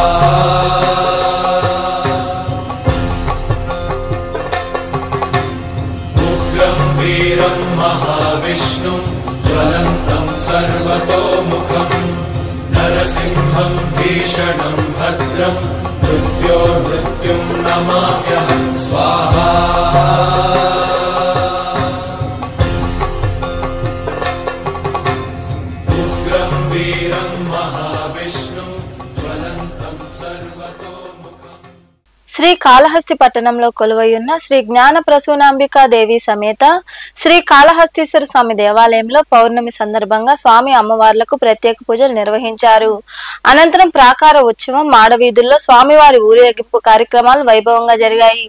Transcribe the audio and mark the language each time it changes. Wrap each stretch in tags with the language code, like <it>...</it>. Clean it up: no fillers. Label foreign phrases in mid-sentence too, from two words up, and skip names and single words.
<sa>उग्रं वीरं महाविष्णुं ज्वलन्तं सर्वतोमुखम् नरसिंहं भीषणं भद्रं मृत्योर्मृत्युं नमाम्यहं स्वाहा उग्रं वीरं महाविष्णुं ज्वलन्तं सर्वतोमुखम्</sa> <te>శ్రీ కాళహస్తి పట్టణంలో కొలువైయున్న శ్రీ జ్ఞాన ప్రసూనాంబికా దేవి సమేత శ్రీ కాళహస్తీశ్వర స్వామి దేవాలయంలో పౌర్ణమి సందర్భంగా స్వామి అమ్మవార్లకు ప్రత్యేక పూజలు నిర్వహించారు. అనంతరం ప్రాకార ఉత్సవం, మాడవీధుల్లో స్వామివారి ఊరేగింపు కార్యక్రమాలు వైభవంగా జరిగాయి.</te>